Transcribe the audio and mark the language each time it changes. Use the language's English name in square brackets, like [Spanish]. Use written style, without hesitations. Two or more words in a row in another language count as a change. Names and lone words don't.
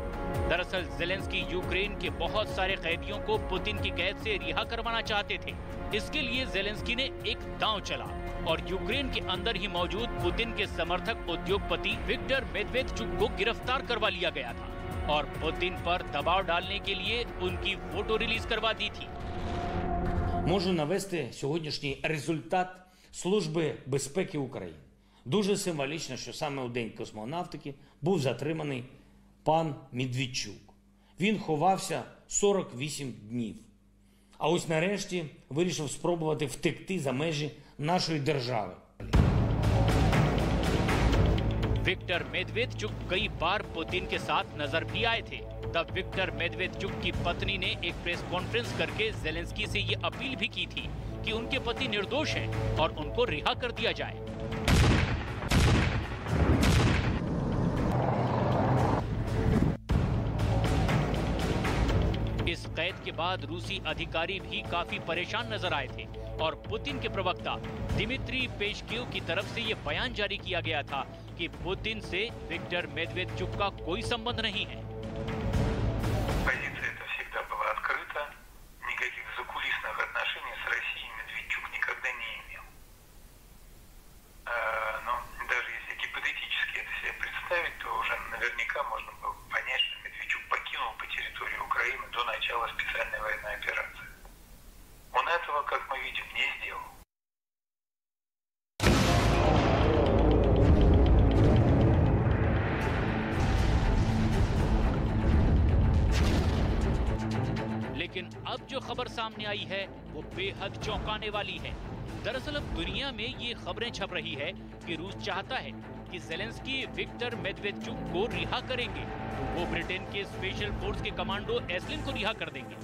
[Hindi] दरअसल ज़ेलेंस्की यूक्रेन के बहुत सारे कैदियों को पुतिन की कैद से रिहा करवाना चाहते थे। इसके लिए ज़ेलेंस्की ने एक दांव चला और यूक्रेन के अंदर ही मौजूद पुतिन के समर्थक उद्योगपति विक्टर मेदवेदेचुक को गिरफ्तार करवा लिया गया था और पुतिन पर दबाव डालने के लिए उनकी फोटो रिलीज करवा दी थी। [Ukrainian] Можу навести сьогоднішній результат Служби безпеки України. Дуже символічно, що саме у День космонавтики був затриманий пан Медведчук. Він ховався 48 днів. А ось нарешті вирішив спробувати втекти за межі нашої держави. [Hindi] विक्टर मेदवेदेचुक कई बार पुतिन के साथ नजर भी आए थे। तब विक्टर मेदवेदेचुक की पत्नी ने एक [English] press conference [Hindi] करके ज़ेलेंस्की से ये अपील भी की थी कि उनके पति निर्दोष हैं और उनको रिहा कर दिया जाए। इस कैद के बाद रूसी अधिकारी भी काफी परेशान नजर आए थे और पुतिन के प्रवक्ता दिमित्री पेशकेव की तरफ से ये बयान जारी किया गया था कि पुतिन से विक्टर मेदवेदेचुक का कोई संबंध नहीं है। [Russian] Позиция эта всегда была открыта, никаких закулисных отношений с Россией Медведчук никогда не имел. Но даже если гипотетически это себе представить, то уже наверняка можно было понять, что Медведчук покинул по территории Украины до начала специальной военной операции. Он этого, как мы видим, не сделал. [Hindi] लेकिन अब जो खबर सामने आई है वो बेहद चौंकाने वाली है। दरअसल अब दुनिया में ये खबरें छप रही है कि रूस चाहता है कि ज़ेलेंस्की विक्टर मेदवेदेचुक को रिहा करेंगे, वो ब्रिटेन के [English] special force [Hindi] के कमांडो एस्लिन को रिहा कर देंगे।